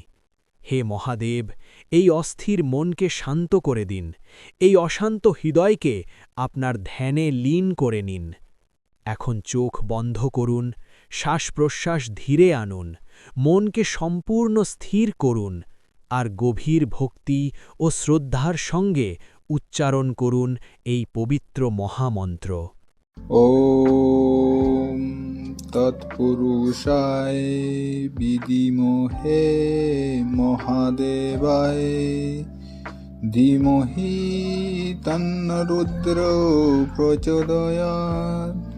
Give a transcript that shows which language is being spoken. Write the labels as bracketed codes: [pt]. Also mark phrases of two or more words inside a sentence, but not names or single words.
[bn] হে মহাদেব, এই অস্থির মনকে শান্ত করে দিন, এই অশান্ত হৃদয়কে আপনার ধ্যানে লীন করে নিন। এখন চোখ বন্ধ করুন, শ্বাস-প্রশ্বাস ধীরে আনুন, মনকে সম্পূর্ণ স্থির করুন, আর গভীর ভক্তি ও শ্রদ্ধার সঙ্গে উচ্চারণ করুন এই পবিত্র মহামন্ত্র। [sa] ॐ तत्पुरुषाय विद्महे महादेवाय धीमहि तन्नो रुद्रो प्रचोदयात्।